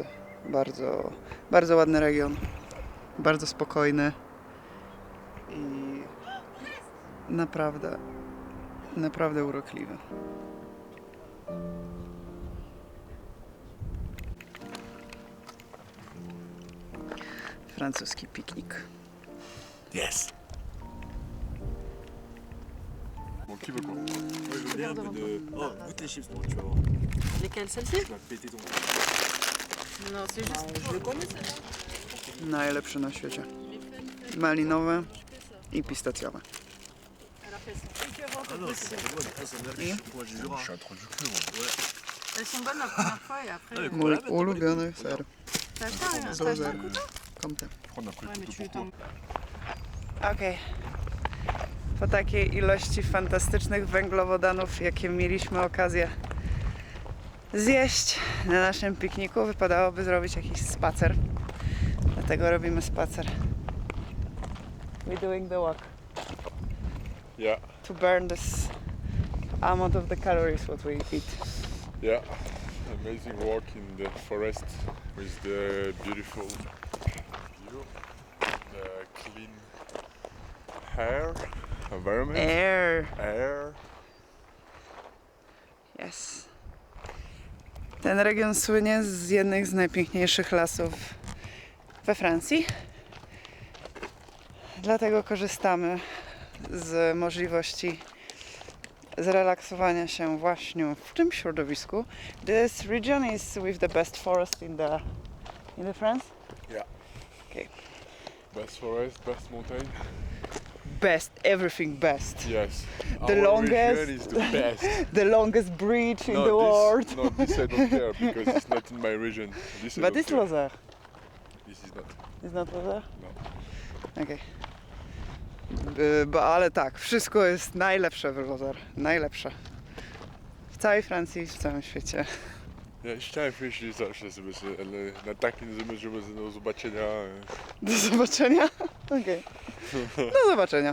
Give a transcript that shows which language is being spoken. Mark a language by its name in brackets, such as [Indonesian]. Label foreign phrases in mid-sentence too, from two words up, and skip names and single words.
[Polish] Bardzo, bardzo ładny region, bardzo spokojny i naprawdę urokliwy. Francuski piknik. [French] Yes. Bon, qui veut quoi? Moi je veux bien un peu de. Oh, goûte les chips, toi, tu vas voir. Lesquelles? Celles-ci? Tu vas péter ton. Non, c'est juste. Je le connais ça. [Polish] Najlepsze na świecie. Malinowe i pistacjowe. [French] Alors qu'elles sont différentes. Ah non, c'est bonne. Ah, ça me Et lâche. Moi je jure. Je suis un trou du cul, moi. Ouais. Elles sont bonnes la première fois et après. Ah, le [Polish] Mój Coca-Cola, ulubiony ser. [French] T'as acheté un Dozer. t'as acheté un couteau? Comte. Prendre un coup Ouais, mais de tu couteau pour t'en. toi. [Polish] Okej. Po takiej ilości fantastycznych węglowodanów, jakie mieliśmy okazję zjeść na naszym pikniku, wypadałoby zrobić jakiś spacer. Dlatego robimy spacer. [English] We're doing the walk Yeah, to burn this amount of the calories what we eat. yeah. Amazing walk in the forest with the beautiful view, the clean air, environment, air. Yes. Ten region słynie z jednych z najpiękniejszych lasów we Francji. Dlatego korzystamy z możliwości zrelaksowania się właśnie w tym środowisku. This region is with the best forest in the France? Yeah. Okay. Best forest, best mountain. Best, everything best. Yes. The Our longest- region is the best. The longest bridge in No, the world. No, this I don't care because it's not in my region. This I But don't it's care. Lozère. This is not. It's not Lozère? No. [Polish] Okej. Ale tak, wszystko jest najlepsze w Lozère. Najlepsze. W całej Francji, w całym świecie. Ja chciałem wyjść zawsze sobie, ale na takim zamierze do zobaczenia. Do zobaczenia. Okej. Do zobaczenia.